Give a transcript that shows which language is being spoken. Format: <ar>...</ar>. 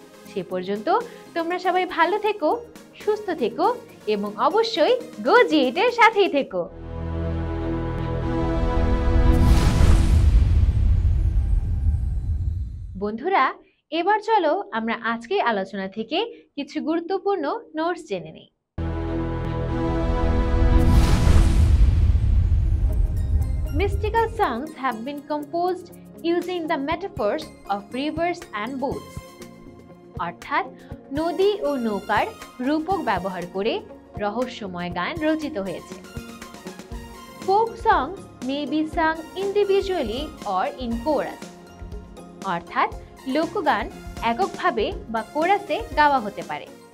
<bn>সে পর্যন্ত তোমরা সবাই ভালো থেকো, সুস্থ থেকো এবং অবশ্যই গো জি8 এর সাথেই থেকো। বন্ধুরা, এবার চলো আমরা আজকের আলোচনা থেকে কিছু গুরুত্বপূর্ণ নোটস জেনে নিই।</bn> <en>Mystical songs have been composed using the metaphors of rivers and boats.</en> <bn>অর্থাৎ নদী ও নৌকার রূপক ব্যবহার করে রহস্যময় গান রচিত হয়েছে।</bn> <en>Folk songs may be sung individually or in chorus.</en> <bn>অর্থাৎ লোকগান এককভাবে বা কোরাসে গাওয়া হতে পারে।</bn>